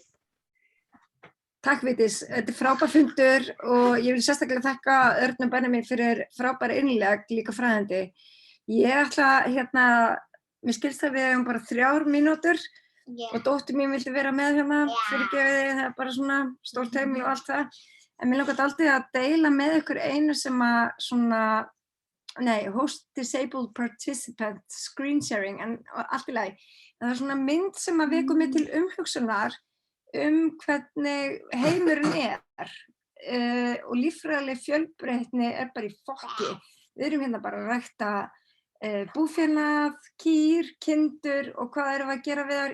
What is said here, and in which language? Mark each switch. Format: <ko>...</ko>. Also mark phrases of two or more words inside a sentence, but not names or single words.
<is>Takk Vigdís, þetta er frábær fundur og ég vil sérstaklega þakka Örn og Benjamin fyrir frábæra innlegg líka fræðandi. Ég ætla mér skilst að við hefum bara 3 mínútur og dóttir mín vildi vera með fyrirgefiði, það er bara svona stórt heimili og allt það. En mér langar aldrei að deila með ykkur einu sem að</is> <en>host disabled participant screen sharing</en> <is>en allt í lagi. Það er svona mynd sem að vekur mig til umhugsunar hvernig heimurinn og líffræðileg fjölbreytni bara í fokki. Við erum bara að rækta búfénað, kýr, kindur og hvað erum við að gera við þær?</is>